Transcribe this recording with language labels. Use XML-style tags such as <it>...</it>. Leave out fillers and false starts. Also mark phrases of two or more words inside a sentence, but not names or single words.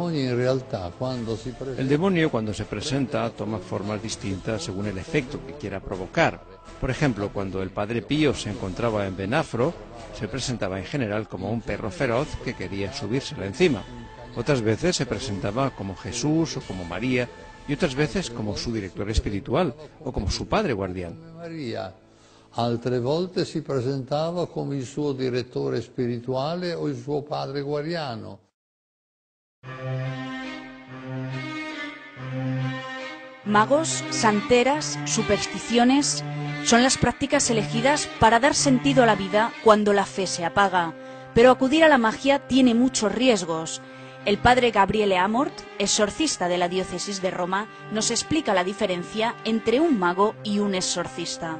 <es>demonio, cuando se presenta, toma formas distintas según el efecto que quiera provocar. Por ejemplo, cuando el padre Pío se encontraba en Benafro, se presentaba en general como un perro feroz que quería subírsele encima. Otras veces se presentaba como Jesús o como María, y otras veces como su director espiritual o como su padre guardián.</es> <it>Altre volte si presentava come il suo direttore spirituale o il suo padre guardiano.</it> <es>Magos, santeras, supersticiones son las prácticas elegidas para dar sentido a la vida cuando la fe se apaga. Pero acudir a la magia tiene muchos riesgos. El padre Gabriele Amort, exorcista de la diócesis de Roma, nos explica la diferencia entre un mago y un exorcista.</es>